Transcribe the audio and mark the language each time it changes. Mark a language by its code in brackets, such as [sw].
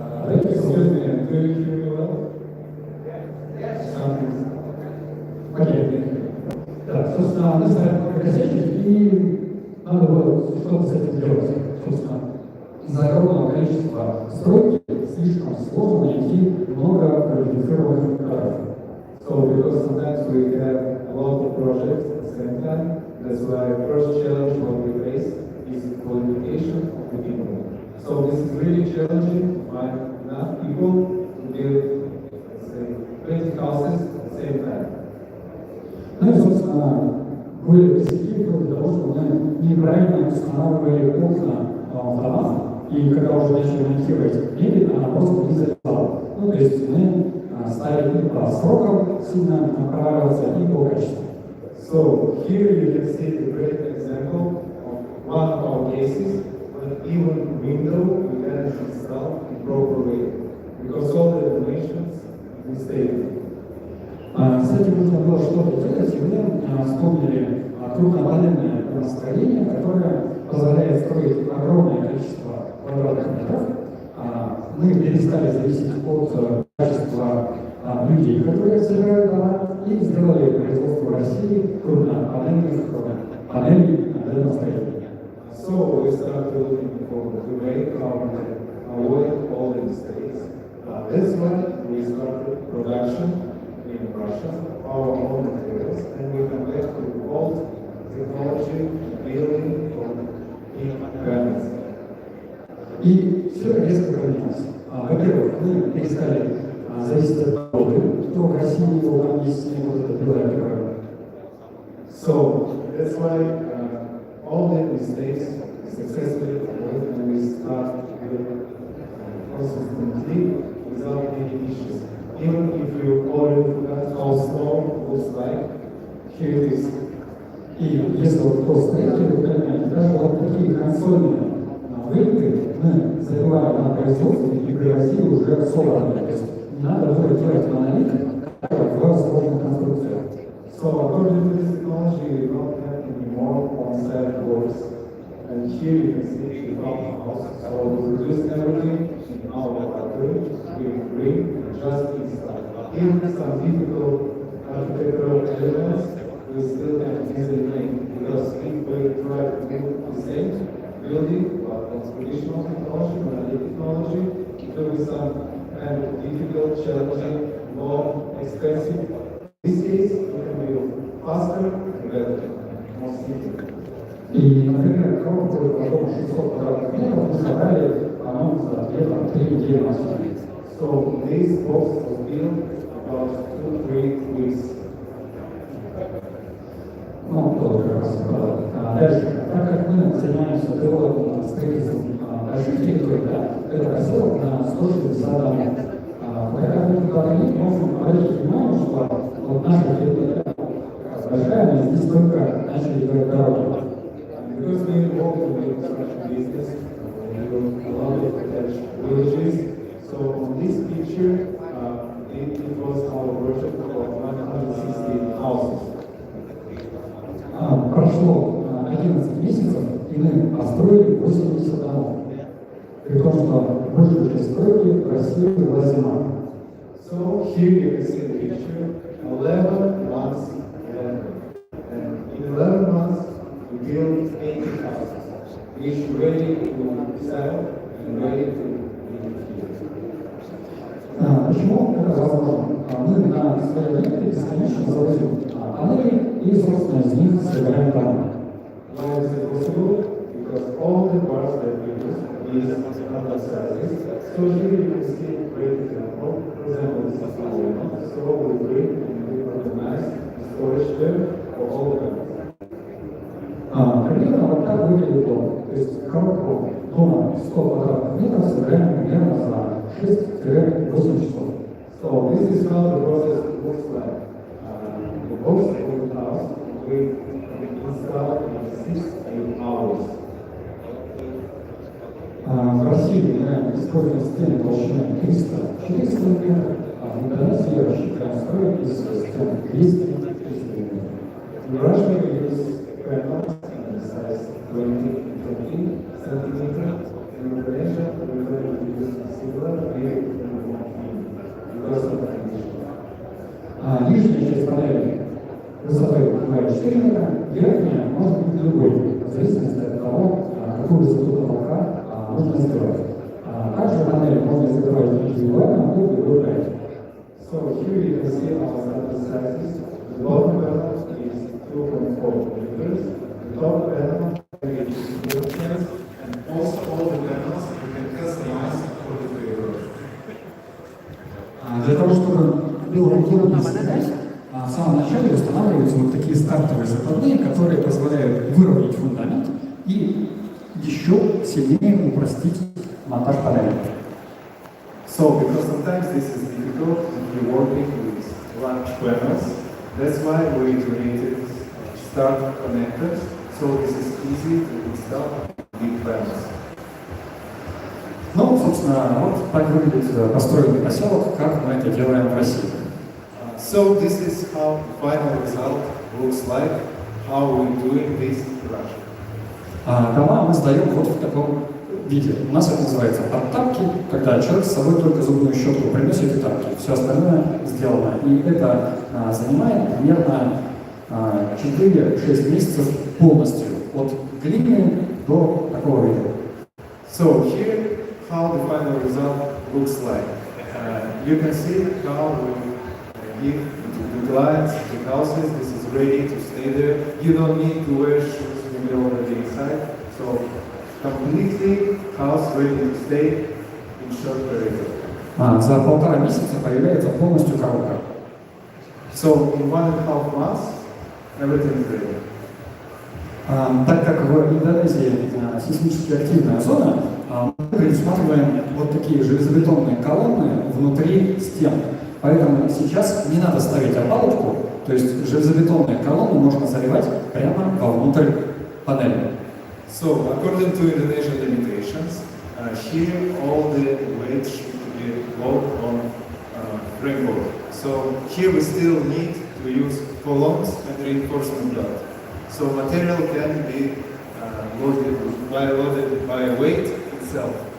[en] Excuse me, do you hear me well? Something. [ru] Окей. Так, собственно, мы стали косячить, и надо было что-то с этим делать. Собственно, из-за огромного количества стройки слишком сложно найти много квалифицированных кадров. [en] So because sometimes we have a lot of projects at the same time, that's why first challenge what we face is qualification of the people. So this is really challenging to find enough people to build, let's say, 20 houses at the same time. [ru] Ну и, собственно, были косяки вроде того, что мы неправильно устанавливали окна в домах, и когда уже начали монтировать мебель, она просто не залезала. Ну, то есть мы ставили и по срокам сильно направился, и по качеству. [en] So here you can see the great example of one of our cases, but even window we didn't install in proper way because all the dimensions mistaken. [ru] С этим нужно было что-то делать, и мы вспомнили крупнопанельное настроение, которое позволяет строить огромное количество квадратных метров. Мы перестали зависеть от качества людей, которые собирают дома, и сделали производство в России крупнопанельных панелей для настроения. [en] So we started looking for the way how we can avoid all the mistakes. That's when we started production in Russia, our own materials, and we come back to old technology, building in Venice. [ru] И все резко поменялось. Во-первых, мы перестали зависеть от погоды, что в России там есть снег, вот это белая природа. [en] So that's why all the mistakes successfully avoided and we start consistently without any issues. Even if you already forgot how snow looks like, here it is. [ru] И если вот кто строитель, вы понимаете, даже вот такие консольные вылеты мы забиваем на производство и привозили уже собранные. То есть не надо было делать монолит в сложную конструкцию. [en] So according to this technology, we don't have any more on-site works. And here you can see the house. So we produce everything in our factory. We bring just install. Even some difficult architectural elements, we still can easily make because if we try to do the same building but on traditional technology, monolith technology, it will be some kind of difficult, challenging, long, expensive. In this case, we can build faster and better, more simple. [ru] И, например, коробку по 600 квадратных метров мы собрали, по-моему, за 2-3 недели максимум. [en] So this box was built about 2-3 weeks. [ru] Ну, тоже как раз. Дальше, так как мы занимаемся девелопментом, строительством больших территорий, да, это поселок на 160 домов. Когда мы туда приедем, можем обратить внимание, что вот наша территория большая, мы здесь только начали делать дороги. [en] Because we involved in the construction business, we built a lot of attached villages. So on this picture, it was our project of 160 houses. [ru] Прошло 11 месяцев, и мы построили 80 домов. При том, что большую часть стройки в России была зима. [en] So here you can see the picture, 11 months later. And in 11 months, we built 80 houses, which ready to sell and ready to be here. [ru] Почему это возможно? Мы на своей рынке бесконечно завозим панели и, собственно, из них собираем дома. [en] Why is it possible? Because all the parts that we use is under service. So here you can see a great example. For example, this is our window. So we bring and we organize the storage there for all the panels. [ru] Примерно вот так выглядит дом. То есть коробку дома 100 квадратных метров собираем примерно за 6-8 часов. [en] So this is how the process looks like. The box of the house we install in 6-8 hours. [ru] В России мы используем стены толщиной 300-400 метров, а в Индонезии рассчитываем строить из стен 200-300 метров. [en] In Russia we use panels in the size 20-30 centimeters. In Indonesia we will use similar big because of the condition. [ru] Нижняя часть панели высотой бывает 4 метра, верхняя может быть другой, в зависимости от того, какую высоту потолка нужно сделать. Также панели можно закрывать индивидуально по другой проекте. [en] So here you can see our standard sizes. The bottom panel is 2.4 meters. The top panel is 4 meters. And also all the panels you can customize for the flavor. [ru] Для того, чтобы было удобно снять, в самом начале устанавливаются вот такие стартовые закладные, которые позволяют выровнять фундамент и еще сильнее упростить монтаж панели. [en] So, because sometimes this is difficult if you're working with large panels, that's why we created start connectors, so this is easy to install big panels. [ru] Ну, собственно, вот так выглядит построенный поселок, как мы это делаем в России. [en] So this is how the final result looks like, how we're doing this in Russia. [ru] Дома мы сдаем вот в таком виде. У нас это называется подтапки, когда человек с собой только зубную щетку приносит и тапки. Все остальное сделано. И это занимает примерно 4-6 месяцев полностью. От глины до такого вида. [en] So here, how the final result looks like. You can see how we give to the clients, the houses, this is ready to stay there. You don't need to wear shoes when you're already inside. So completely house ready to stay in short period. [ru] За 1,5 месяца появляется полностью коробка. [en] So in 1.5 months, everything is ready. [ru] Так как в Индонезии сейсмически активная зона, мы предусматриваем вот такие железобетонные колонны внутри стен. Поэтому сейчас не надо ставить опалубку, то есть железобетонные колонны можно заливать прямо вовнутрь панели. [en] So according to Indonesian limitations, here all the weight should be load on framework. So here we still need to use columns and reinforcement belt. So material can be loaded by weight itself.